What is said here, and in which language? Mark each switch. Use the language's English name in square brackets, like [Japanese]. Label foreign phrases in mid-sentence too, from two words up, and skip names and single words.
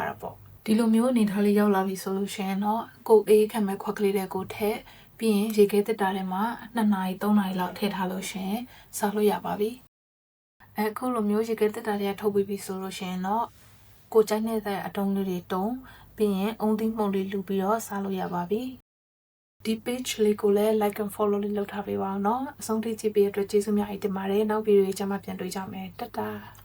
[Burmese] တာပေါ့ဒီလိုမျိုးအနေထားလေးရောက်လာပြီဆိုလို့ရှိရင်တော့ကိုအေးခံမဲ့ခွက်ကလေးတွေကိုထည့်ပြီးရင်ရေခဲတက်တာထဲမှာ2နာရီ3နာရီလောက်ထည့်ထားလို့ရှိရင်စားလို့ရပါပြီအခုလိုမျိုးရေခဲတက်တာတွေကထုတ်ပြီးပြီဆိုလို့ရှိရင်တော့ကိုကြိုက်နေတဲ့အတုံးလေးတွေတုံးပြီးရင်အုံသီးမှုန့်လေးလူပြီးတော့စားလို့ရပါပြီဒီ page လေးကိုလည်း [English] like and follow [Burmese] လေးလုပ်ထားပေးပါအောင်เนาะအဆုံးထိကြည့်ပေးတဲ့အတွက်ကျေးဇူးများတင်ပါတယ်နောက်ဗီဒီယိုကြီးကျမှပြန်တွေ့ကြမယ်တတာ